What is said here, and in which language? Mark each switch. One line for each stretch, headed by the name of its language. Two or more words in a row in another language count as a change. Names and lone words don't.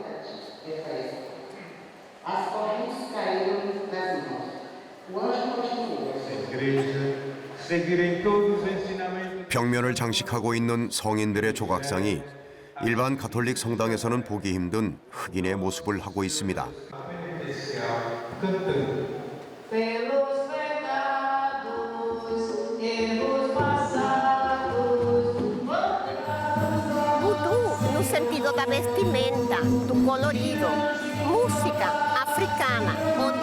Korean: 벽면을 장식하고 있는 성인들의 조각상이 일반 가톨릭 성당에서는 보기 힘든 흑인의 모습을 하고 있습니다.
Portuguese: Voodoo no sentido da vestimenta, do colorido, música africana, onde